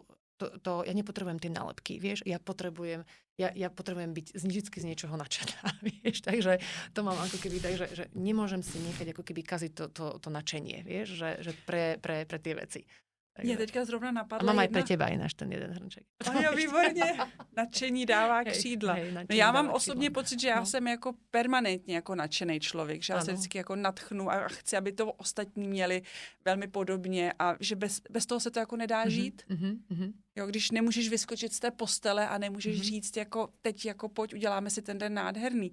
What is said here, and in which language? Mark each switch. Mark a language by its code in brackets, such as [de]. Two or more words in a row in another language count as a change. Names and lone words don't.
[sk] Ja nepotrebujem tie nálepky, vieš, ja potrebujem byť vždycky z niečoho nadšená, vieš, takže to mám ako keby tak, že nemôžem si nechať ako keby kaziť to nadšenie, vieš, že pre tie veci. [cs] Mě teďka zrovna napadla. [sk] A mám aj pre teba ináč ten jeden hrnček. [cs] Jo, výborně. Nadšení dává křídla. Já mám osobně pocit, že já jsem jako permanentně jako nadšený člověk, že já se vždycky jako nadchnu a chci, aby to ostatní měli velmi podobně a že bez toho se to jako nedá žít. Jo, když nemůžeš vyskočit z té postele a nemůžeš říct jako teď jako pojď, uděláme si ten den nádherný.